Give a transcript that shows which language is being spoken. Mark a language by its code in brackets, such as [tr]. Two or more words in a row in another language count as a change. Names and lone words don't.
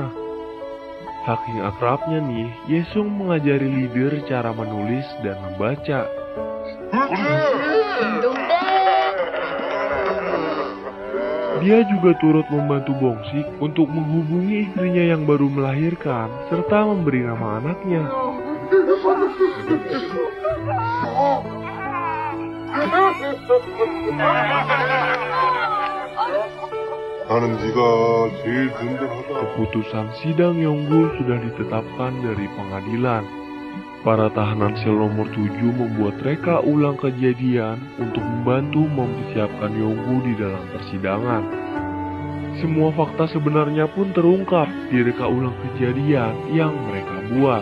[id] Saking akrabnya nih, Yesung mengajari leader cara menulis dan membaca. Dia juga turut membantu Bongsik untuk menghubungi istrinya yang baru melahirkan, serta memberi nama anaknya. [ko] 나는 네가 제일 든든하다. [id] Keputusan sidang Yonggu sudah ditetapkan dari pengadilan. Para tahanan sel nomor 7 membuat reka ulang kejadian untuk membantu mempersiapkan Yonggu di dalam persidangan. Semua fakta sebenarnya pun terungkap di reka ulang kejadian yang mereka buat.